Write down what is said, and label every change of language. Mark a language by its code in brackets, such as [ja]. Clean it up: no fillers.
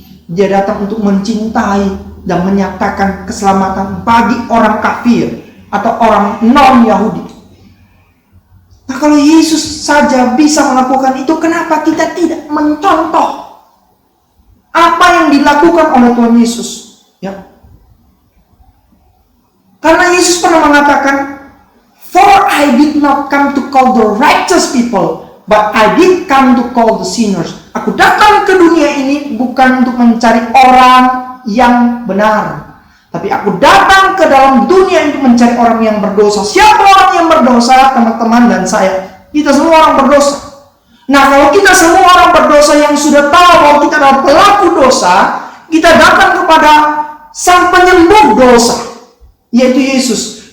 [id] Dia datang untuk mencintai dan menyatakan keselamatan bagi orang kafir atau orang non-Yahudi. Nah, kalau Yesus saja bisa melakukan itu, kenapa kita tidak mencontoh apa yang dilakukan oleh Tuhan Yesus? Ya. Karena Yesus pernah mengatakan, [en] "For I did not come to call the righteous people, but I did come to call the sinners." [id] Aku datang ke dunia ini bukan untuk mencari orang yang benar, tapi aku datang ke dalam dunia untuk mencari orang yang berdosa. Siapa orang yang berdosa, teman-teman dan saya? Kita semua orang berdosa. Nah, kalau kita semua orang berdosa yang sudah tahu bahwa kita adalah pelaku dosa, kita datang kepada Sang Penyembuh dosa, yaitu Yesus.